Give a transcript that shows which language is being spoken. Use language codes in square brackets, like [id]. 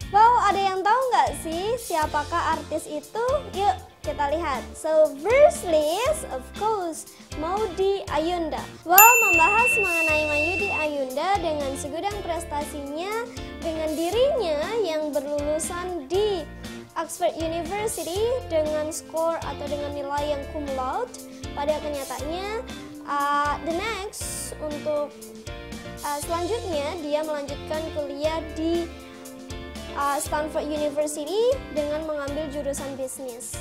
[id] Wow, ada yang tahu nggak sih siapakah artis itu? Yuk kita lihat. [en] So first list, of course, Maudy Ayunda. [id] Wow, membahas mengenai Maudy Ayunda dengan segudang prestasinya, dengan dirinya yang berlulusan di Oxford University dengan skor atau dengan nilai yang cum laude. Pada kenyataannya, the next untuk selanjutnya dia melanjutkan kuliah di Stanford University dengan mengambil jurusan bisnis.